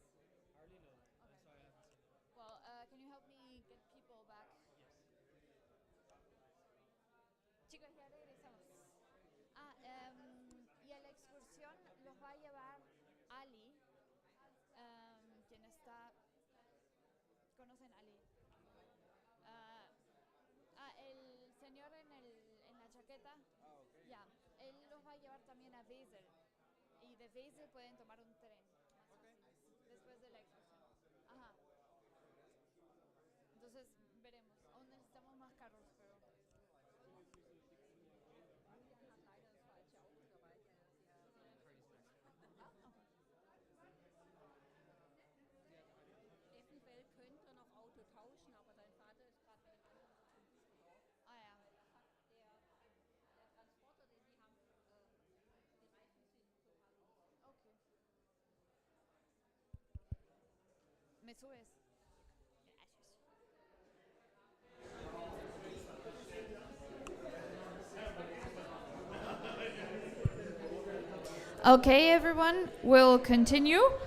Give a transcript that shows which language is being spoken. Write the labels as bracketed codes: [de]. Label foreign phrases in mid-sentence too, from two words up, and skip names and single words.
[en] Hardly know. Okay. I'm sorry, I haven't seen it. Well, can you help me get people back? Yes. [es] Chicos, ya regresamos. Y a la excursión los va a llevar Ali, quien está... ¿Conocen a Ali? El señor en la chaqueta. Ya, él los va a llevar también a Wesel. Y de Wesel pueden tomar un tren. Después de la excursión. Ajá. Entonces, veremos. Aún necesitamos más carros, pero... [de] Eventuell könnte noch Auto tauschen, aber dein Vater ist gerade mit dem anderen Zug. Ah, ja. Der Transporter, den die haben, die Reifen sind total los. [es] Okay. ¿Me subes? Gracias. [en] Okay, everyone, we'll continue.